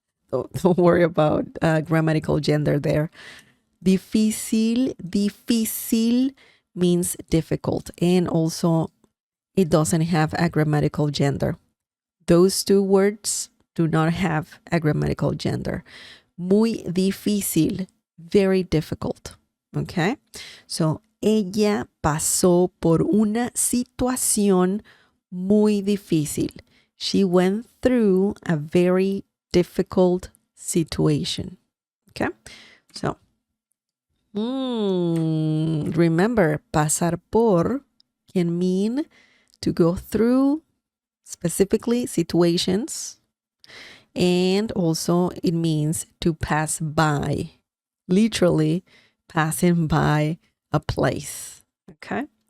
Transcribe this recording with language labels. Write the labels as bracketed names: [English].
[English] Don't worry about grammatical gender there. Difícil, difícil means difficult, and also it doesn't have a grammatical gender. Those two words do not have a grammatical gender. [Spanish] Muy difícil, [English] very difficult. Okay? [Spanish] So, ella pasó por una situación muy difícil. [English] She went through a very difficult situation. Okay? So, remember, pasar por can mean to go through specifically situations, and also it means to pass by, literally passing by a place. Okay?